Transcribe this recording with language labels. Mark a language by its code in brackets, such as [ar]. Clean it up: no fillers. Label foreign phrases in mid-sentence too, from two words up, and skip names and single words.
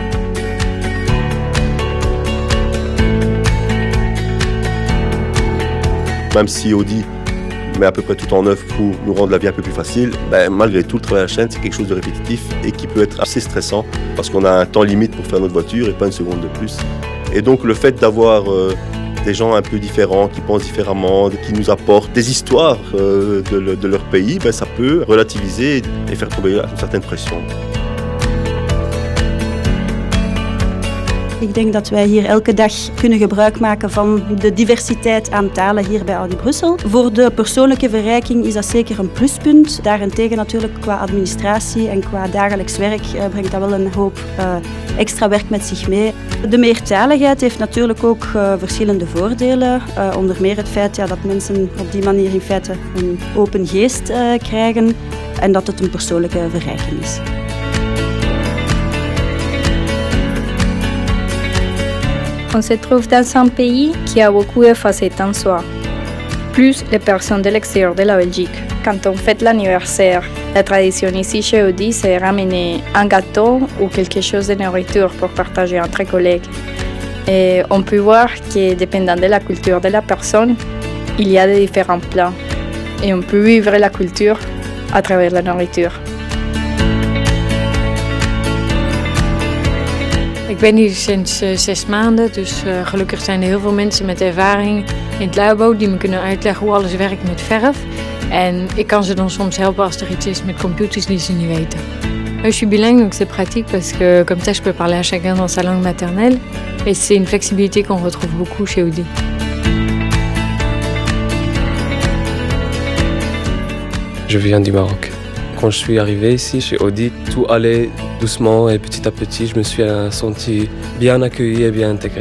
[fr] Même si Audi met à peu près tout en œuvre pour nous rendre la vie un peu plus facile, malgré tout, le travail à la chaîne, c'est quelque chose de répétitif et qui peut être assez stressant parce qu'on a un temps limite pour faire notre voiture et pas une seconde de plus. Et donc le fait d'avoir des gens un peu différents, qui pensent différemment, qui nous apportent des histoires de leur pays, ça peut relativiser et faire tomber une certaine pression. [nl] Ik denk dat wij hier elke dag kunnen gebruik maken van de diversiteit aan talen hier bij Audi Brussel. Voor de persoonlijke verrijking is dat zeker een pluspunt. Daarentegen natuurlijk qua administratie en qua dagelijks werk brengt dat wel een hoop extra werk met zich mee. De meertaligheid heeft natuurlijk ook verschillende voordelen. Onder meer het feit dat mensen op die manier in feite een open geest krijgen en dat het een persoonlijke verrijking is. [fr] On se trouve dans un pays qui a beaucoup de facettes en soi, plus les personnes de l'extérieur de la Belgique. Quand on fête l'anniversaire, la tradition ici chez Audi, c'est ramener un gâteau ou quelque chose de nourriture pour partager entre collègues. Et on peut voir que, dépendant de la culture de la personne, il y a de différents plats. Et on peut vivre la culture à travers la nourriture. [nl] Ik ben hier sinds 6 maanden, dus gelukkig zijn er heel veel mensen met ervaring in het labo die me kunnen uitleggen hoe alles werkt met verf. En ik kan ze dan soms helpen als er iets is met computers die ze niet weten. [fr] Je suis bilingue, donc c'est pratique parce que comme ça je peux parler à chacun dans sa langue maternelle. Et c'est une flexibilité qu'on retrouve beaucoup chez Audi. Je viens du Maroc. Quand je suis arrivé ici chez Audi, tout allait doucement et petit à petit, je me suis senti bien accueilli et bien intégré.